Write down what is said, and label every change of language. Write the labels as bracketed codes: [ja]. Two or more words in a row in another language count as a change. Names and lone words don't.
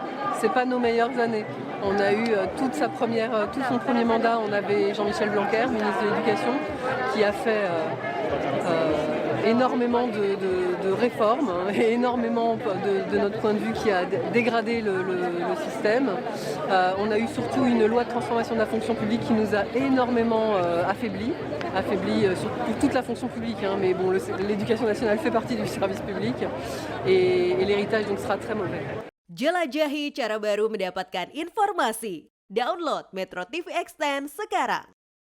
[fr] Ce n'est pas nos meilleures années. On a eu tout son premier mandat, on avait Jean-Michel Blanquer, ministre de l'Éducation, qui a fait énormément de réformes, et énormément de notre point de vue qui a dégradé le système. On a eu surtout une loi de transformation de la fonction publique qui nous a énormément affaiblis pour toute la fonction publique, mais bon, l'éducation nationale fait partie du service public et l'héritage donc sera très mauvais. [id] Jelajahi cara baru mendapatkan informasi. Download Metro TV Extend sekarang.